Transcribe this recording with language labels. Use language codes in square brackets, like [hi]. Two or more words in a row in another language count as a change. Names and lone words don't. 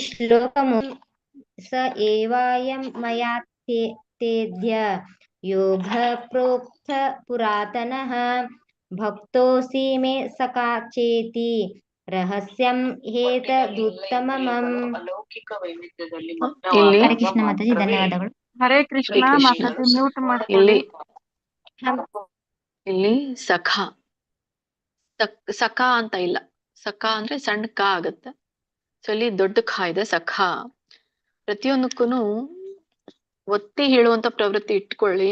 [sa] श्लोकमु स एवायं मया तेद्य योगः प्रोक्त पुरातनः भक्तोऽसि मे सखा चेति रहस्यं हेतदुत्तमम्। [kn] ಇಲ್ಲಿ [hi] हरे कृष्ण माताजी [kn] ಧನ್ಯವಾದಗಳು. हरे ಹರೇ कृष्ण ಕೃಷ್ಣ. माताजी म्यूट ಮಾಡ್ಕೊಳ್ಳಿ. ಇಲ್ಲಿ ಇಲ್ಲಿ ಸಖ ಸಖ ಅಂತ ಇಲ್ಲ, ಸಖ ಅಂದ್ರೆ ಸಣ್ಣ ಕ ಆಗುತ್ತೆ. ಸೊ ಇಲ್ಲಿ ದೊಡ್ಡ ಖ ಇದೆ, ಸಖ. ಪ್ರತಿಯೊಂದಕ್ಕೂನು ಒತ್ತಿ ಹೇಳುವಂತ ಪ್ರವೃತ್ತಿ ಇಟ್ಕೊಳ್ಳಿ.